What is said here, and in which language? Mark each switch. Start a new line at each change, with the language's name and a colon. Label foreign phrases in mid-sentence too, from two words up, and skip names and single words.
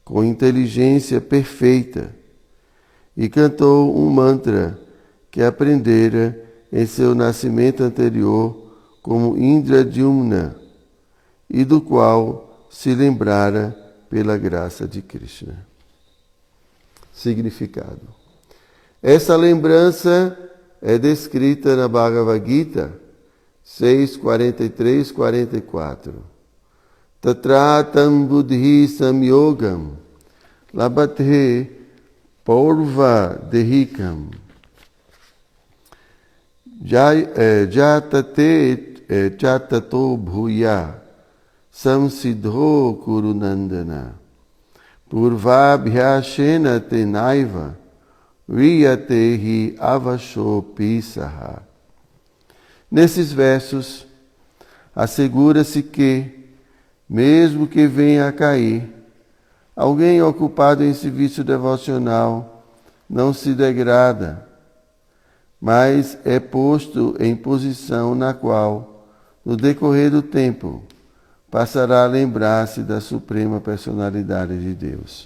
Portuguese: com inteligência perfeita, e cantou um mantra que aprendera em seu nascimento anterior como Indradyumna, e do qual se lembrara pela graça de Krishna. Significado. Essa lembrança é descrita na Bhagavad Gita 6:43-44.
Sanskrit: तत्र तं बुद्धिसंयोगं लभते पौर्वदेहिकम् यतते च ततो भूयः संसिद्धौ कुरुनन्दन पूर्वाभ्यासेन तेनैव ह्रियते ह्यवशोऽपि सः.
Portuguese: Nesses versos, assegura-se que, mesmo que venha a cair, alguém ocupado em serviço devocional não se degrada, mas é posto em posição na qual, no decorrer do tempo, passará a lembrar-se da Suprema Personalidade de Deus.